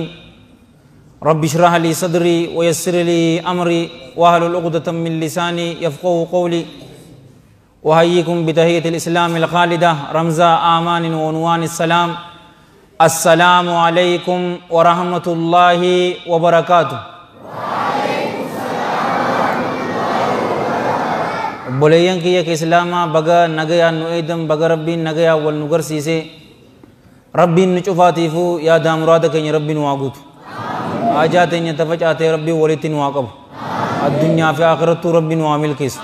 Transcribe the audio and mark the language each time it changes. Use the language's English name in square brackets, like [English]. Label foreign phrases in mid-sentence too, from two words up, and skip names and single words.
[Arabic] رب اشرح لي صدري ويسر لي أمري واحلل عقدة من لساني يفقهوا قولي. وحييكم بتحية الإسلام الخالدة رمزا آمان وعنوان السلام. السلام عليكم ورحمة الله وبركاته. [Oromo] Boleeyyan kiyya ke islaamaa baga nagayaan nu eedan baga rabbiin nagayaa wal nu garsiise rabbiin nu cufaatiifuu yaadaa muraada keenya rabbiin waa guutu haajaa teenya tafacaatee rabbiin walitti nu waa qabu addunyaa fi aakirattuu rabbiin waa milkeessu